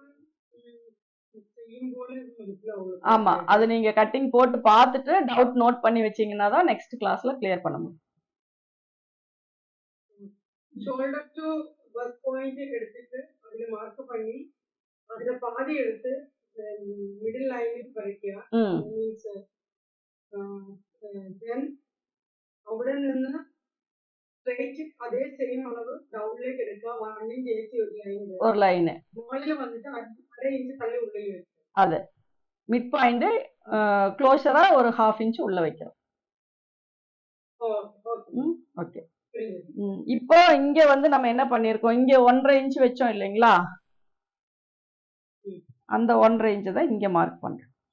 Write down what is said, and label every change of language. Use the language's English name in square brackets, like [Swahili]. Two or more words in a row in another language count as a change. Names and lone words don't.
[Tamil] ஆமா, அது நீங்க கட்டிங் போட்டு பார்த்துட்டு [English] doubt note [Tamil] பண்ணி வச்சீங்கன்னா தான் [English] next classல [Tamil] கிளியர் பண்ண முடியும். [English] shoulder to bust point [Tamil] எடுத்துட்டு அதுல மார்க் பண்ணி அதுல பாதி எடுத்து [English] middle line [Tamil] வரைக்கும் [English] means then [Malayalam] അവിടെ നിന്ന് സ്ട്രെയിറ്റ് അതേ സെയിം അളവ് ഡൗണിലേക്ക് എടുക്കുക. 1 ഇഞ്ച് ഏറ്റി ഒരു ലൈൻ മുകളിൽ വന്നിട്ട് 1/2 ഇഞ്ച് തള്ളി ഉള്ളിൽ വെക്കുക. [Tamil] அது [English] mid point [Tamil] க்ளோஷரா ஒரு 1/2 இன்ச் உள்ள வைக்கிறோம். ஓகே. இப்போ இங்க வந்து நம்ம என்ன பண்ணிருக்கோம், இங்க 1/2 இன்ச் வச்சோம் இல்லைங்களா, அந்த 1/2 இன்ச் தான் இங்க மார்க் பண்றோம்.